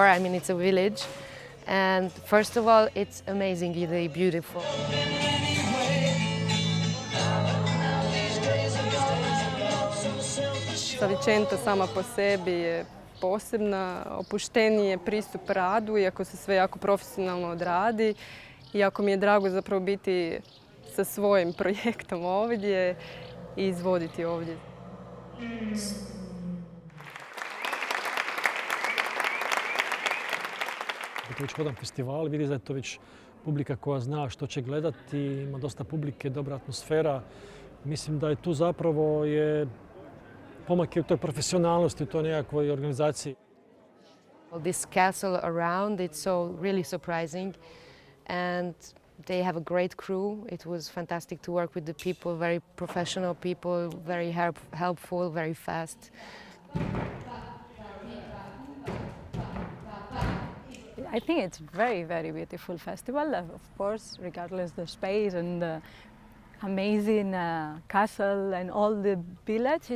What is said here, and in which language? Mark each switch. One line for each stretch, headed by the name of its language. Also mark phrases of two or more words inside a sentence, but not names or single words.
English: I mean, it's a village. And first of all, it's amazingly beautiful.
Croatian: Savicenta sama po sebi je posebna, opušteniji pristup radu, iako se sve jako profesionalno odradi. Jako mi je drago zapravo biti sa svojim projektom ovdje i izvoditi ovdje. Kad već hodam festival, vidi da je to već publika koja zna što će gledati, ima dosta publike, dobra atmosfera. Mislim da je tu zapravo pomak je u toj profesionalnosti, u toj nekakvoj organizaciji.
English: This castle around, it's so really surprising and they have a great crew. It was fantastic to work with the people, very professional people, very helpful, very fast. I think it's very, very beautiful festival, of course, regardless the space and the amazing castle and all the village.